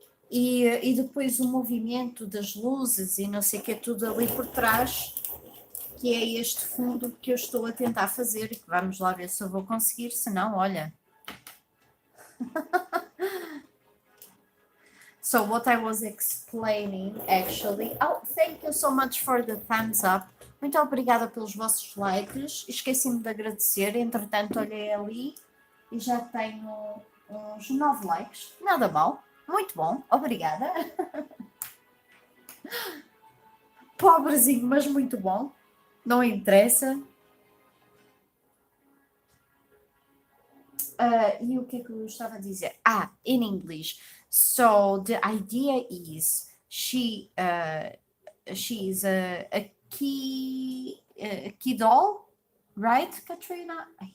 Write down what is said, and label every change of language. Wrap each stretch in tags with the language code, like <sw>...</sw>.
<pt>E depois o movimento das luzes e não sei o que é tudo ali por trás, que é este fundo que eu estou a tentar fazer, e que vamos lá ver se eu vou conseguir, se não, olha.</pt> <en>So what I was explaining actually, oh, thank you so much for the thumbs up.</en> <pt>Muito obrigada pelos vossos likes. Esqueci-me de agradecer, entretanto olhei ali e já tenho uns 9 likes, nada mal. Muito bom, obrigada. Pobrezinho, mas muito bom. Não interessa. E o que é que eu estava a dizer?</pt> <en>In English. So the idea is she is a key doll, right, Katrina?</en>